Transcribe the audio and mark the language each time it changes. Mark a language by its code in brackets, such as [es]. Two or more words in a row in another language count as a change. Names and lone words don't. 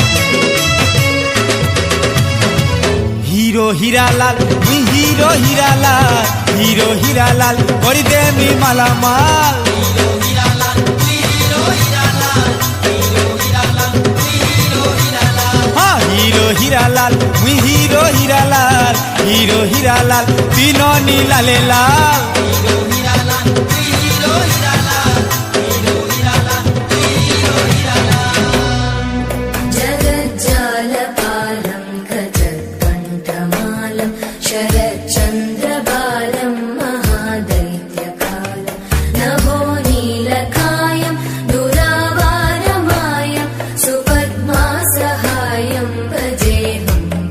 [gbm] हीरो हीरा लाल मुई हीरो हीरा लाल हीरो हीरा लाल करी दे मी माला माल हीरो हीरा लाल मुई हीरो हीरा लाल हीरो हीरा लाल मुई हीरो हीरा लाल हां हीरो हीरा लाल मुई हीरो हीरा लाल हीरो हीरा लाल तीनों नी लाले लाल हीरो हीरा लाल मुई हीरो हीरा लाल हीरो हीरा लाल मुई हीरो हीरा लाल [sa] जगज्जालपालं गजत्कण्ठमालं शरच्चन्द्रबालं महादैत्यकालं नभो नीलकायं दुरावारमायं सुपद्मासहायं भजेऽहं